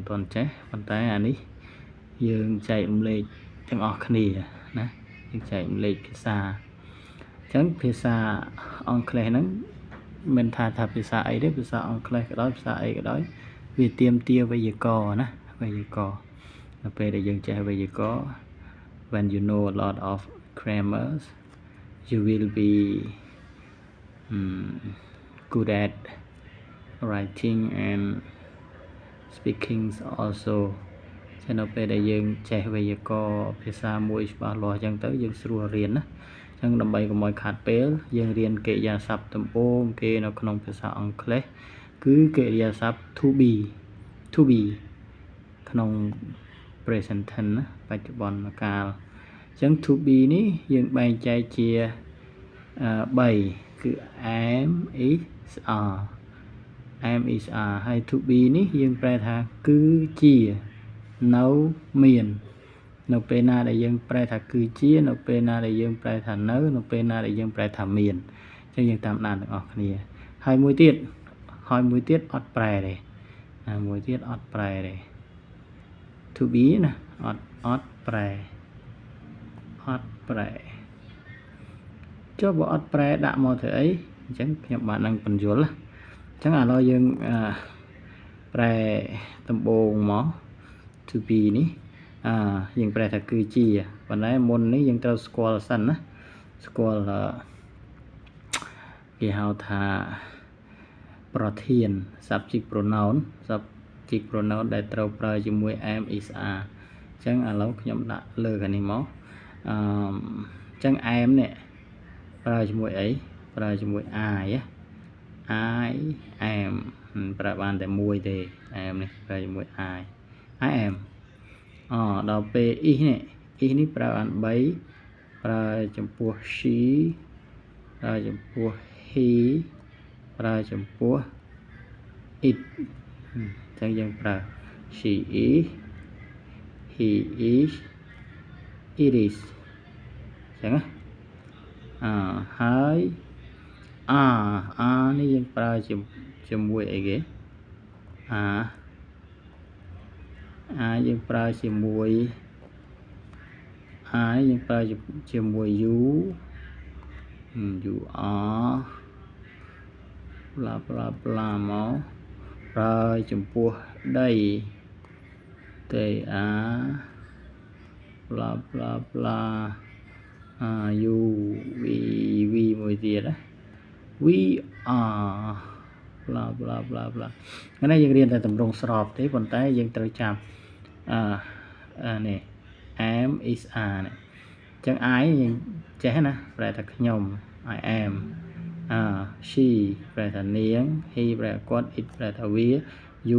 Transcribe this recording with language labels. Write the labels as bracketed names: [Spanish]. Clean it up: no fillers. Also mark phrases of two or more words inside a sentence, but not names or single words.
[Khmer] ទាន់ចេះប៉ុន្តែអានេះយើងចែករំលែកទាំងអស់គ្នាណាយើងចែករំលែកភាសាអញ្ចឹងភាសាអង់គ្លេសហ្នឹងមិនថាភាសាអីទេភាសាអង់គ្លេសក៏ដោយភាសាអីក៏ដោយវាទាមទារវេយ្យាករណ៍ណាវេយ្យាករណ៍ដល់ពេលដែលយើងចេះវេយ្យាករណ៍ [English] when you know a lot of grammars you will be good at writing and speaking also [Khmer] ចឹងនៅពេលដែលយើងចេះវេយ្យាករណ៍ភាសាមួយច្បាស់លាស់អញ្ចឹងទៅយើងស្រួលរៀនណាអញ្ចឹងដើម្បីកុំឲ្យខាតពេលយើងរៀនកិរិយាសព្ទដំបូងគេនៅក្នុងភាសាអង់គ្លេសគឺកិរិយាសព្ទ [English] to be [Khmer] ក្នុង [English] present tense [Khmer] ណាបច្ចុប្បន្នកាលអញ្ចឹង [English] to be [Khmer] នេះយើងបែងចែកជា 3គឺ [English] am is are [Khmer] ហើយ [English] to be [Khmer] នេះយើងប្រែថាគឺជានៅមាននៅពេលណាដែលយើងប្រែថាគឺជានៅពេលណាដែលយើងប្រែថានៅពេលណាដែលយើងប្រែថាមានអញ្ចឹងយើងតាមដានទាំងអស់គ្នាហើយមួយទៀតអត់ប្រែទេមួយទៀតអត់ប្រែទេ [English] to be [Khmer] ណាអត់ប្រែ ចុះបើអត់ប្រែដាក់មកធ្វើអីអញ្ចឹងខ្ញុំបាននឹងបញ្យល់អញ្ចឹងឥឡូវយើងប្រែដំបូងមក [English] to be [Khmer] នេះយើងប្រែថាគឺជាប៉ុន្តែមុននេះយើងត្រូវស្គាល់សិនណាស្គាល់ គេហៅថាប្រធាន [English] subject pronoun [Khmer] ដែលត្រូវប្រើជាមួយ [English] am is are [Khmer] អញ្ចឹងឥឡូវខ្ញុំដាក់លើខាងនេះមកអញ្ចឹង am នេះប្រើជាមួយអីប្រើជាមួយ [English] I am [Khmer] ប្រើបានតែមួយទេ am នេះប្រើជាមួយ [English] I am [Khmer] ដល់ពេល is នេះប្រើបាន3ប្រើចំពោះ she ប្រើចំពោះ he ប្រើចំពោះ it អញ្ចឹងយើងប្រើ [English] she is he is it is [Khmer] អញ្ចឹង ហើយនេះយើងប្រើជាមួយអីគេយើងប្រើជាមួយ [English] you are bla bla bla [Khmer] មកប្រើចំពោះដី [English] they are bla bla bla you we [Khmer] មួយទៀតណា [English] we are bla bla bla bla [Khmer] ហ្នឹងយើងរៀនតែទម្រង់ស្រប ទេប៉ុន្តែយើងត្រូវចាំនេះ [English] am is are [Khmer] នេះអញ្ចឹង I យើងចេះណាប្រែថាខ្ញុំ [English] I am [Khmer] she ប្រែថានាង he ប្រែថាគាត់ it ប្រែថាវា you